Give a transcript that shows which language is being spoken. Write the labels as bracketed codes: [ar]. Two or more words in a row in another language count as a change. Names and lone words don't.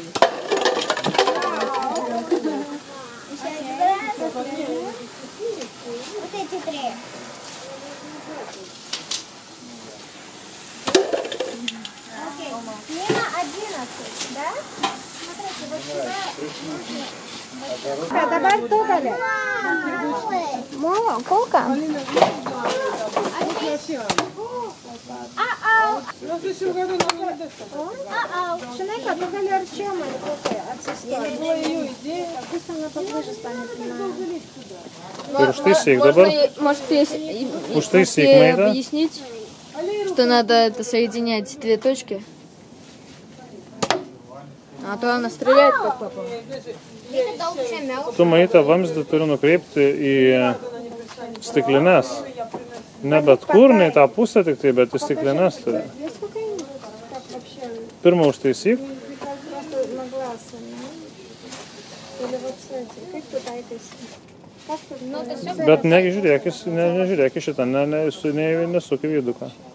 [ru] Вот эти три. Окей. Мимо 11, да? Смотрите, вот сюда. [lt] Dabar tu gali. Molo, kolka. Žinai, kad tu gali arčiau man atsistoti. [ru] Pus она поближе станет. Штысик, добро? Может, Штысик, Майда? объяснить, что надо это соединять две точки? А то она стреляет, как папа. [lt] Tu Maita vamzdį turi nukreipti į stiklines. Ne bet kur, ne į tą pusę tik tai, bet į stiklines turi. Pirmą užtaisyk. Bet nežiūrėk į šitą, nesuk į viduką.